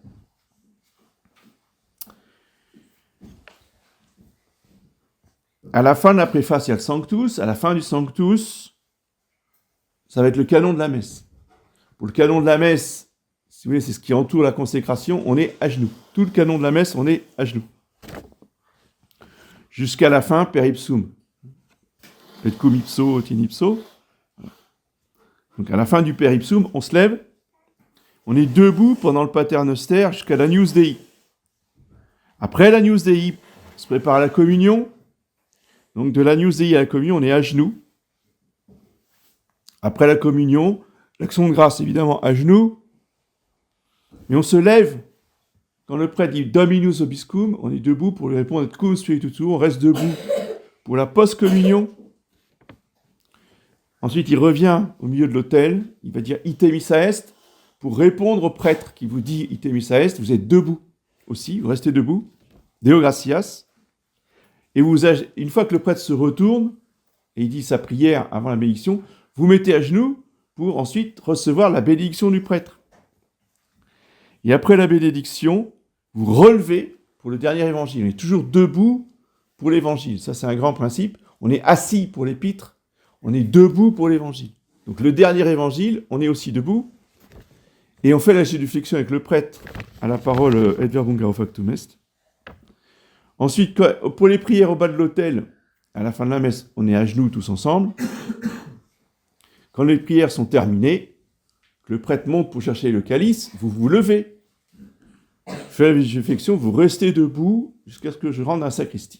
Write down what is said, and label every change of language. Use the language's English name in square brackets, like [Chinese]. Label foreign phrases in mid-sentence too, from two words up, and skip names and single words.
[French] À la fin de la préface, il y a le Sanctus. À la fin du Sanctus, ça va être le canon de la messe. Pour le canon de la messe, si vous voulez, c'est ce qui entoure la consécration, on est à genoux. Tout le canon de la messe, on est à genoux. Jusqu'à la fin, [Latin] per ipsum. Et cum ipso, tin ipso. [French] Donc à la fin du [Latin] per ipsum, [French] on se lève, on est debout pendant le Paternoster jusqu'à l'Agnus Dei. Après l'Agnus Dei, on se prépare à la communion. Donc de l'Agnus Dei à la communion, on est à genoux. Après la communion, l'action de grâce, évidemment, à genoux. Mais on se lève. Quand le prêtre dit [Latin] Dominus Obiscum, [French] on est debout pour lui répondre [Latin] Cum Spiritu. [French] On reste debout pour la post-communion. Ensuite, il revient au milieu de l'autel. Il va dire [Latin] Ite missa est [French] pour répondre au prêtre qui vous dit [Latin] Ite missa est. [French] Vous êtes debout aussi. Vous restez debout. [Latin] Deo gratias. [French] Et une fois que le prêtre se retourne, et il dit sa prière avant la bénédiction, vous mettez à genoux pour ensuite recevoir la bénédiction du prêtre. Et après la bénédiction, vous relevez pour le dernier évangile. On est toujours debout pour l'évangile. Ça, c'est un grand principe. On est assis pour l'épître, on est debout pour l'évangile. Donc le dernier évangile, on est aussi debout, et on fait la génuflexion avec le prêtre à la parole [Latin] Et verbum factum est. [French] Ensuite, pour les prières au bas de l'autel, à la fin de la messe, on est à genoux tous ensemble. Quand les prières sont terminées, le prêtre monte pour chercher le calice, vous vous levez. Faites la génuflexion, vous restez debout jusqu'à ce que je rentre dans la sacristie.